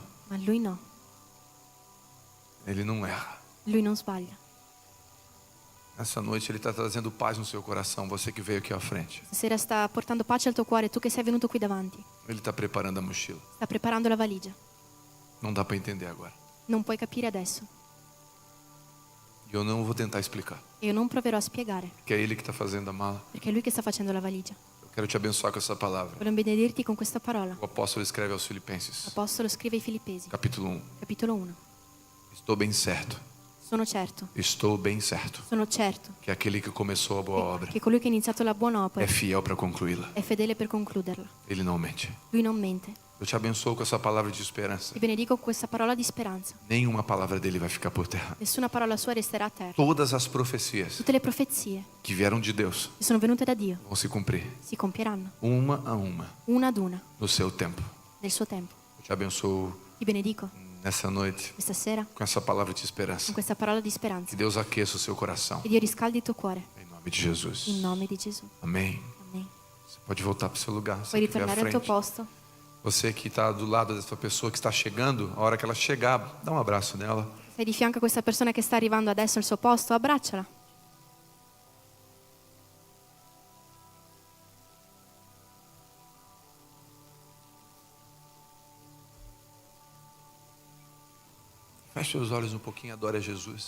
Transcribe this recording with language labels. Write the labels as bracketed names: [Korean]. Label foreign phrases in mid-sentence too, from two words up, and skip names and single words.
[Italian] ma lui no. [Portuguese] Ele não erra. [Italian] Lui non sbaglia. [Portuguese] Nessa noite ele está trazendo paz no seu coração. Você que veio aqui à frente. [Italian] Stasera sta portando pace al tuo cuore, tu che sei venuto qui davanti. [Portuguese] Ele está preparando a mochila. [Italian] Sta preparando la valigia. [Portuguese] Não dá para entender agora. [Italian] Non puoi capire adesso. [Portuguese] E eu não vou tentar explicar. [Italian] E io non proverò a spiegare, [Portuguese] Que é ele que está fazendo a mala. [Italian] perché è lui che sta facendo la valigia. [Portuguese] Eu quero te abençoar com essa palavra. [Italian] Voglio benedirti con questa parola. [Portuguese] O apóstolo escreve aos Filipenses, [Italian] L'Apostolo scrive ai Filippesi, [Portuguese] capítulo 1. [Italian] capitolo 1. [Portuguese] Estou bem certo. Estou bem certo [Italian] Sono certo [Portuguese] que aquele que começou a boa obra [Italian] che colui che ha iniziato la buona opera [Portuguese] é fiel para concluí-la. [Italian] è fedele per concluderla. [Portuguese] Ele não mente. [Italian] Lui non mente. [Portuguese] Eu te abençoo com essa palavra de esperança. [Italian] Ti benedico con questa parola di speranza. [Portuguese] Nenhuma palavra dele vai ficar por terra. [Italian] Nessuna parola sua resterà a terra. [Portuguese] Todas as profecias [Italian] Tutte le profezie [Portuguese] que vieram de Deus [Italian] che sono venute da Dio [Portuguese] vão se cumprir, [Italian] si compieranno, [Portuguese] uma a uma, [Italian] una ad una, [Portuguese] no seu tempo. [Italian] nel suo tempo. [Portuguese] Eu te abençoo [Italian] Ti benedico [Portuguese] nessa noite [Italian] questa sera [Portuguese] com essa palavra de esperança. [Italian] con questa parola di speranza. [Portuguese] Que Deus aqueça o seu coração. [Italian] Che Dio riscaldi il tuo cuore. [Portuguese] Em nome de Jesus. [Italian] In nome di Gesù. [Portuguese] Amém. [Italian] Amen. [Portuguese] Você pode voltar para o seu lugar. Você [Italian] Puoi [Portuguese] que estiver à [Italian] ritornare al tuo [Portuguese] frente. [Italian] posto. [Portuguese] Você que está do lado dessa pessoa que está chegando, a hora que ela chegar, dá um abraço nela. [Italian] Sei di fianco a questa persona che sta arrivando adesso al suo posto, abbracciala. [Portuguese] Feche os olhos um pouquinho, adore a Jesus.